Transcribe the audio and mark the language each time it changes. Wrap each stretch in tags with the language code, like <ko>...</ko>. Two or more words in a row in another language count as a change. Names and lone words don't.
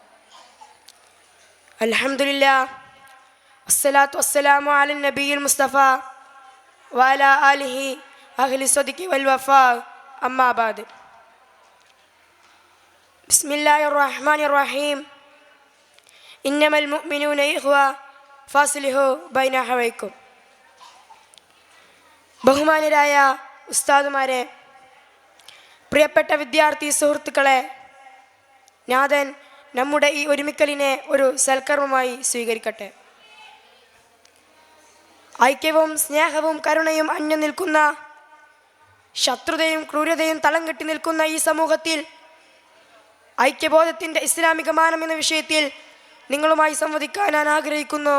<ar>الحمد لله والصلاة والسلام على النبي المصطفى وعلى آله أهل الصدق والوفاء أما بعد. بسم الله الرحمن الرحيم. إنما المؤمنون إخوة فأصلحوا بين أخويكم.</ar> <ml>ബഹുമാന്യരായ ഉസ്താദുമാരെ, പ്രിയപ്പെട്ട വിദ്യാർത്ഥി സുഹൃത്തുക്കളെ, നാഥൻ നമ്മുടെ ഈ ഒരുമിക്കലിനെ ഒരു സൽക്കർമ്മമായി സ്വീകരിക്കട്ടെ. ഐക്യവും സ്നേഹവും കരുണയും അന്യം നിൽക്കുന്ന, ശത്രുതയും ക്രൂരതയും തളം കെട്ടി നിൽക്കുന്ന ഈ സമൂഹത്തിൽ ഐക്യബോധത്തിൻ്റെ ഇസ്ലാമിക മാനം എന്ന വിഷയത്തിൽ നിങ്ങളുമായി സംവദിക്കാൻ ഞാൻ ആഗ്രഹിക്കുന്നു.</ml>